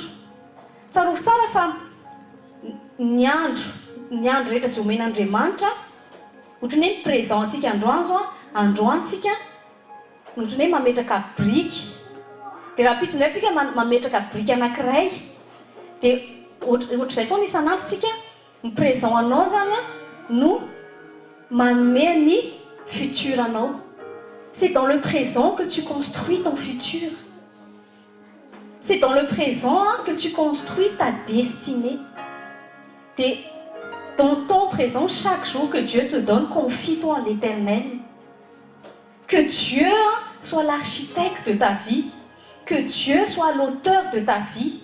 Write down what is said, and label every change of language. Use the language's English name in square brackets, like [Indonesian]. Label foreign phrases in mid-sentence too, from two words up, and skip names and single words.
[Malagasy] Tsarovy tsara fa ny andro rehetra izay omen'Andriamanitra ohatrany hoe présent antsika androany tsika ohatrany hoe mametraka briky. Dia raha pitsy indray tsika mametraka briky anankiray dia ohatr'izay foana isan'andro tsika ny présent anao zany no manome ny futur anao. [French] C'est dans le présent que tu construis ton futur. C'est dans le présent que tu construis ta destinée. Dans ton présent, chaque jour que Dieu te donne, confie-toi en l'Éternel. Que Dieu soit l'architecte de ta vie, que Dieu soit l'auteur de ta vie.